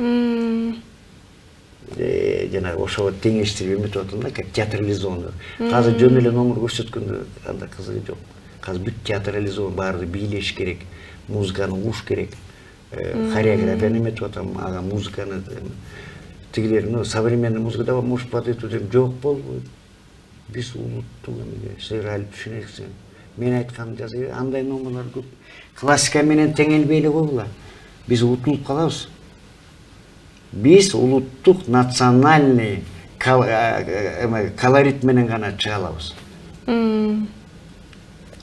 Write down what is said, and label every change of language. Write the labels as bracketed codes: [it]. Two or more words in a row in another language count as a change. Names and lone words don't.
[ky] Жана ошого теңештирип эметип атам да, [ru] как театрализованный. [ky] Азыр жөн эле номер көрсөткөндө анда кызыгы жок. Азыр бүт театрализован, баары бийлеш керек, музыканы угуш керек. Хореографияны эметип атам, ага музыканы тигилер, современный музыкада [ru] может под эту [ky] жок болбойт. Биз улуттук эмеге сыйралып түшүнөксүң. Мен айтканды жазып, андай номерлар көп. Классика менен теңелбей эле койгула. Биз утулуп калабыз. Биз улуттук национальный колорит менен гана чыга алабыз.